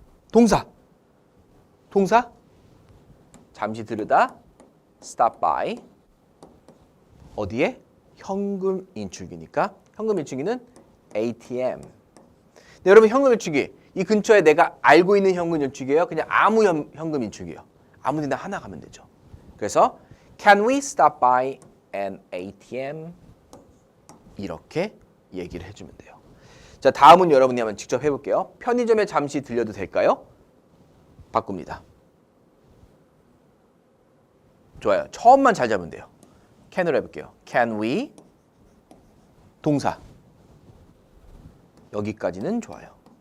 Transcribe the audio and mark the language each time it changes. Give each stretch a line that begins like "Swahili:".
Korean: 동사 잠시 들으다
English: stop by
Korean: 어디에? 현금 인출기니까 현금 인출기는 ATM. 네, 여러분 현금 인출기 이 근처에 내가 알고 있는 현금 인출기예요? 그냥 아무 현금 인출기예요? 아무 데나 하나 가면 되죠. 그래서
English: can we stop by an ATM?
Korean: 이렇게 얘기를 해주면 돼요. 자, 다음은 여러분이 한번 직접 해볼게요. 편의점에 잠시 들려도 될까요? 바꿉니다. 좋아요. 처음만 잘 잡으면 돼요. can으로 해볼게요.
English: can we
Korean: 동사 여기까지는 좋아요.